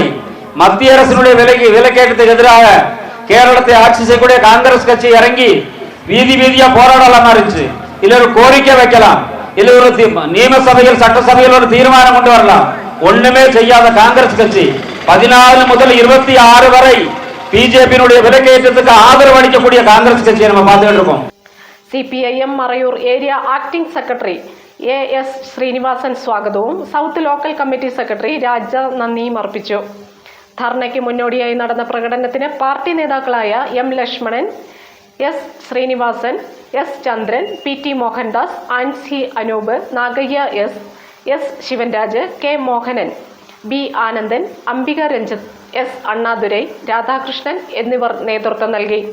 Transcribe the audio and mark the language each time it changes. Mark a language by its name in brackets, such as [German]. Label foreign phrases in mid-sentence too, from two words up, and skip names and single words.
[Tamil] மத்திய அரசினுடைய விலைக்கேற்றத்துக்கு எதிராக கேரளத்தை ஆட்சி செய்யக்கூடிய காங்கிரஸ் கட்சி இறங்கி வீதியா போராடலாமா இருந்துச்சு. இல்ல ஒரு கோரிக்கை வைக்கலாம், இல்ல ஒரு நியமசபையில் சட்டசபையில் ஒரு தீர்மானம் கொண்டு வரலாம். ஒண்ணுமே செய்யாத காங்கிரஸ் கட்சி 14 முதல் 26 வரை பிஜேபியினுடைய விலைக்கேற்றத்துக்கு ஆதரவு அளிக்கக்கூடிய காங்கிரஸ் கட்சியை நம்ம பார்த்துட்டு இருக்கோம். [Malayalam] CPIM മറയൂർ [English] area acting secretary [Malayalam] AS ശ്രീനിവാസൻ സ്വാഗതവും [English] south local committee secretary [Malayalam] രാജ നന്ദിയും അർപ്പിച്ചു. ധർണയ്ക്ക് മുന്നോടിയായി നടന്ന പ്രകടനത്തിന് പാർട്ടി നേതാക്കളായ M ലക്ഷ്മണൻ, S ശ്രീനിവാസൻ, S ചന്ദ്രൻ, PT മോഹൻദാസ്, ആൻസി അനൂപ്, നാഗയ്യ S ശിവൻരാജ്, K മോഹനൻ, B ആനന്ദൻ, അംബിക രഞ്ജിത്ത്, S അണ്ണാദുരൈ, രാധാകൃഷ്ണൻ എന്നിവർ നേതൃത്വം നൽകി.